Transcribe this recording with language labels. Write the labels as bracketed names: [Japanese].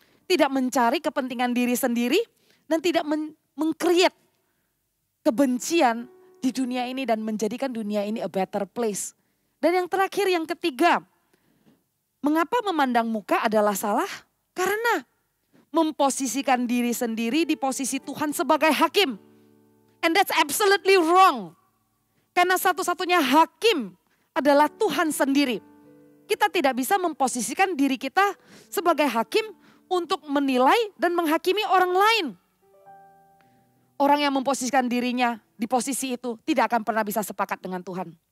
[Indonesian] Tidak mencari kepentingan diri sendiri. Dan tidak meng-create kebencian di dunia ini dan menjadikan dunia ini [English] a better place. [Indonesian] Dan yang terakhir, yang ketiga. Mengapa memandang muka adalah salah? Karena memposisikan diri sendiri di posisi Tuhan sebagai hakim. [English] And that's absolutely wrong. [Indonesian] Karena satu-satunya hakim adalah Tuhan sendiri. Kita tidak bisa memposisikan diri kita sebagai hakim untuk menilai dan menghakimi orang lain. Orang yang memposisikan dirinya di posisi itu tidak akan pernah bisa sepakat dengan Tuhan.